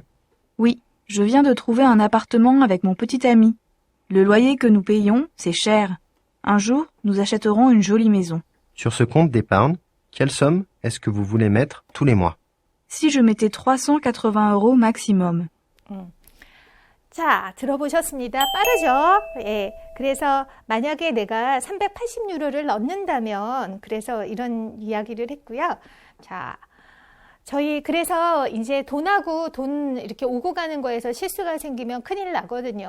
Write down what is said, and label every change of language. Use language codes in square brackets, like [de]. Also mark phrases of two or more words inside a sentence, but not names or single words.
[fr] Oui, je viens de trouver un appartement avec mon petit ami. Le loyer que nous payons, c'est cher. Un jour, nous achèterons une jolie maison. Sur ce compte d'épargne, quelle somme est-ce que vous voulez mettre tous les mois? Si je mettais 380 € maximum. [ko] 자, 들어보셨습니다. 빠르죠? 예. 그래서 만약에 내가 380유로를 넣는다면, 그래서 이런 이야기를 했고요. 자, 저희 그래서 이제 돈하고 돈 이렇게 오고 가는 거에서 실수가 생기면 큰일 나거든요.